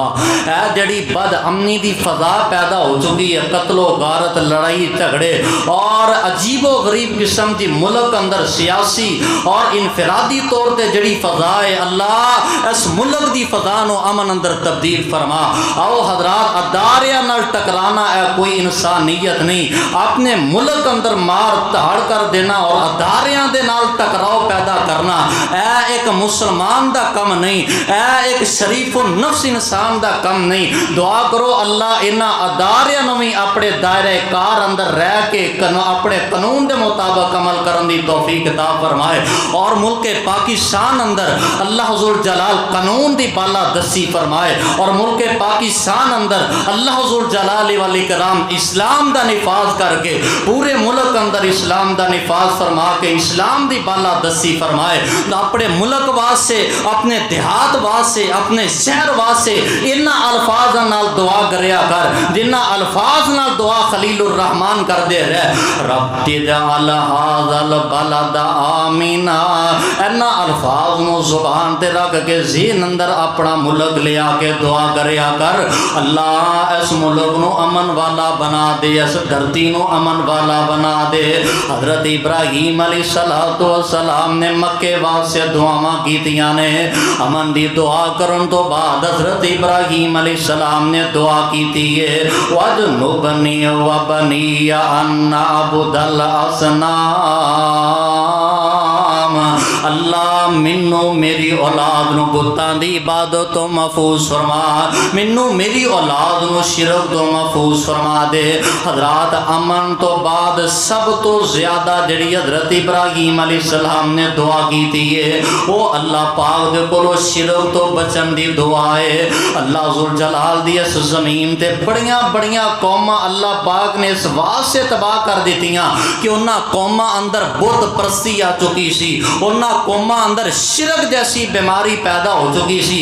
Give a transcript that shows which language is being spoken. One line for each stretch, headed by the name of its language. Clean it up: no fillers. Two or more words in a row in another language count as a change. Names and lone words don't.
Punjabi: اے جڑی بد امنی دی فضا پیدا ہو چکی ہے، قتل و غارت، لڑائی جھگڑے اور عجیب و غریب قسم دی ملک اندر سیاسی اور انفرادی طور تے جڑی فضا ہے، اللہ اس ملک دی فضا نو امن اندر تبدیل فرما۔ آؤ حضرات اداریاں نال ٹکرانا ہے کوئی انسانیت نہیں، اپنے ملک اندر مار دھاڑ کر دینا اور اداریاں دے نال ٹکراؤ پیدا کرنا اے ایک مسلمان دا کم نہیں، اے ایک شریف و نفس انسان دا کم نہیں۔ دعا کرو اللہ انہاں اداریاں نو بھی اپنے دائرہ کار اندر رہ کے اپنے قانون دے مطابق عمل کرن دی توفیق عطا فرمائے، اور ملک پاکستان اندر اللہ ذوالجلال قانون دی بالا دستی فرمائے، اور ملک پاکستان اندر اللہ
Arabic: ذوالجلال والاکرام
Punjabi: اسلام دا نفاذ کر کے پورے ملک اندر اسلام دا نفاذ فرما کے اسلام دی بالا دستی فرمائے۔ اپنے ملک واسطے، اپنے دیہات واسطے، اپنے شہر واسطے انہاں الفاظ نال دعا کریا کر جنہاں الفاظ نال دعا خلیل الرحمن کر دے رہے،
Arabic: رب اجعل ھذا البلد آمنا،
Punjabi: انہاں الفاظ نو زبان تے رکھ کے ذہن اندر اپنا ملک لیا کے دعا کریا کر اللہ اس ملک نو امن والا بنا دے، اس دھرتی نو امن والا بنا دے۔ حضرت ابراہیم
Arabic: علیہ السلام
Punjabi: نے مکے واسطے دعاواں کیتیاں نے، امن دی دعا کرن تو بعد حضرت ابراہیم علیہ السلام نے دعا کیتی ہے
Arabic: وَاجْنُبْنِي وَبَنِيَّ أَن نَّعْبُدَ الْأَصْنَامَ۔
Punjabi: مینوں میری اولاد نوں بتاں دی عبادت توں محفوظ فرما، مینوں میری اولاد نوں شرک توں محفوظ فرما دے. حضرات امن توں بعد سب توں زیادہ جہڑی حضرت ابراہیم علیہ السلام نے دعا کی ہے وہ اللہ پاک دے کولوں شرک توں بچن دی دعا ہے. اللہ
Arabic: ذو الجلال
Punjabi: دی اس زمین تے بڑیاں بڑیاں قوماں اللہ پاک نے اس واسطے تباہ کر دتیاں کہ انہاں قوماں اندر بت پرستی آ چکی سی، انہاں قوماں اندر شرک جیسی بیماری پیدا ہو چکی سی.